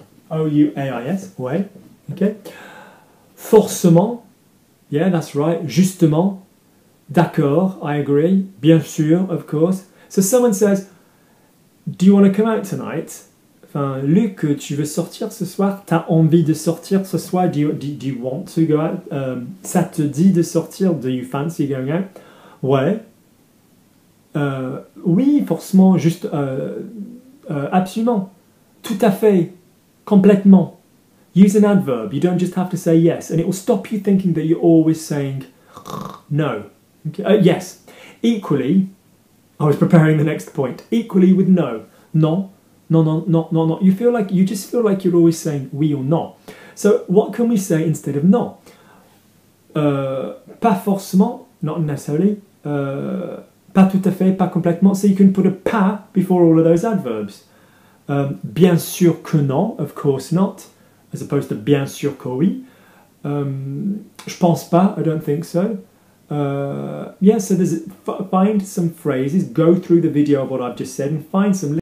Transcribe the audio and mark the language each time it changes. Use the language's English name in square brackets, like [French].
[English] O-U-A-I-S, ouais, okay. Forcément, yeah, that's right. [French] Justement, d'accord, [English] I agree. [French] Bien sûr, [English] of course. So someone says, do you want to come out tonight? [French] Enfin, Luc, tu veux sortir ce soir? T'as envie de sortir ce soir? [English] Do you want to go out? [French] Ça te dit de sortir? [English] Do you fancy going out? Ouais. [French] Oui, forcément, juste, absolument, tout à fait, complètement. [English] Use an adverb. You don't just have to say yes, and it will stop you thinking that you're always saying no. Okay? Yes. Equally, I was preparing the next point. Equally with no. Non, non, non, non, non, non. You just feel like you're always saying oui or non. So what can we say instead of non? [French] Pas forcément, [English] not necessarily. [French] Pas tout à fait, pas complètement. [English] So you can put a pas before all of those adverbs. [French] Bien sûr que non, [English] of course not, as opposed to [French] bien sûr que oui. Je pense pas, [English] I don't think so. yeah, so find some phrases, go through the video of what I've just said and find some